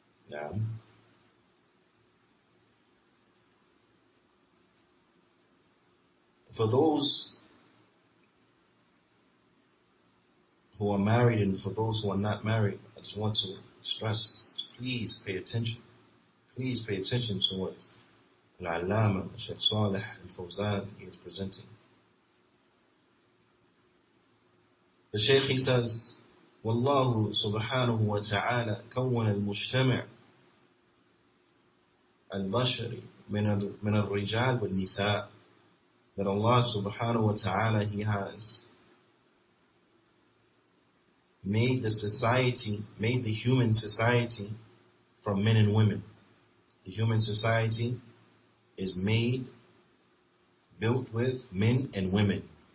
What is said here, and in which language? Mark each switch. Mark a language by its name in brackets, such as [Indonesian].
[English] Now, for those who are married and for those who are not married, I just want to stress, please pay attention. Please pay attention to what Al-Allama, Shaykh Salih Al-Fawzan is presenting. [Arabic] The Shaykh, [English] he says, [Arabic] وَاللَّهُ سُبْحَانَهُ وَتَعَالَى كَوَّنَ الْمُجْتَمِعَ الْبَشَرِ مِنَ الرِّجَالِ وَالنِّسَاءِ. [English] That Allah subhanahu wa ta'ala, He has made the society, made the human society from men and women. The human society is built with men and women.